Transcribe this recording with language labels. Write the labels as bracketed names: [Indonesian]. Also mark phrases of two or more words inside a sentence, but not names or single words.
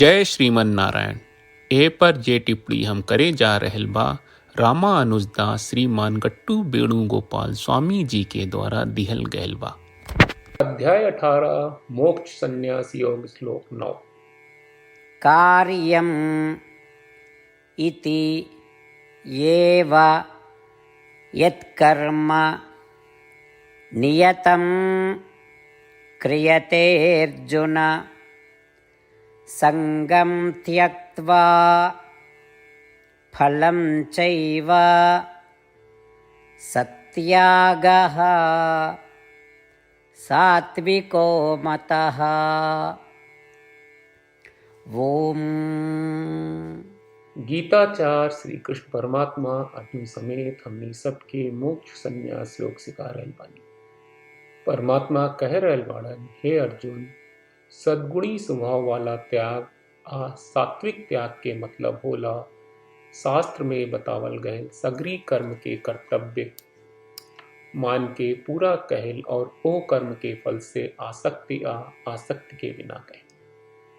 [Bhojpuri] जय श्रीमन नारायण। ए पर जे टिप्पणी हम करे जा रहल बा रामानुजदास श्रीमान गट्टू वेणुगोपाल स्वामी जी के द्वारा दिहल गयल बा। अध्याय 18 मोक्ष संन्यास योग श्लोक 9। [Sanskrit] कार्यम इति येव यत्कर्म नियतं क्रियते अर्जुन संगं त्यक्त्वा फलं चैव सत्यागः सात्विको मतः। ओम। [Bhojpuri] गीताचार श्री कृष्ण परमात्मा अर्जुन समेत हमनी सबके मोक्ष संन्यास योग सिखा रहल बानी। परमात्मा कह रहल बाड़न, हे अर्जुन, सद्गुणी स्वभाव वाला त्याग आ सात्विक त्याग के मतलब होला शास्त्र में बतावल गए सगरी कर्म के कर्तव्य मान के पूरा कहल और ओ कर्म के फल से आसक्ति के बिना कह।